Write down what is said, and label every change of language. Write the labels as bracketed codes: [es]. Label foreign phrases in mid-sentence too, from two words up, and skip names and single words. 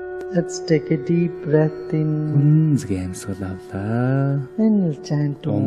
[en] Let's take a deep breath in [mn] Гүнзгий амьсгал авлаа. [en] and we'll chant Om.